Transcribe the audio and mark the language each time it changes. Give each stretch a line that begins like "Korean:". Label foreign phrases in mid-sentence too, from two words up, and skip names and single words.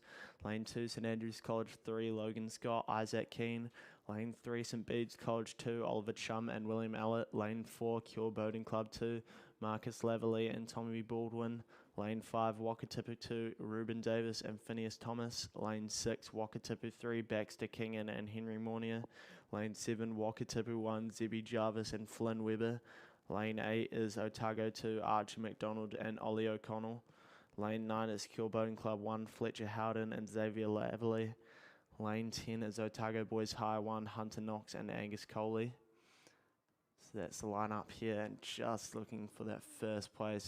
English: Lane 2, St Andrews College 3, Logan Scott, Isaac Keane. Lane 3, St Bede's College 2, Oliver Chum and William Ellett. Lane 4, Cure Boating Club 2, Marcus Laverley and Tommy Baldwin. Lane 5, Wakatipu 2, Ruben Davis and Phineas Thomas. Lane 6, Wakatipu 3, Baxter Kingan and Henry Mornier. Lane 7, Wakatipu 1, Zebby Jarvis and Flynn Webber. Lane 8 is Otago 2, Archie McDonald and Ollie O'Connell. Lane 9 is Cure Boating Club 1, Fletcher Howden and Xavier Laverley. Lane 10 is Otago Boys High 1, Hunter Knox and Angus Coley. So that's the lineup here, and just looking for that first place.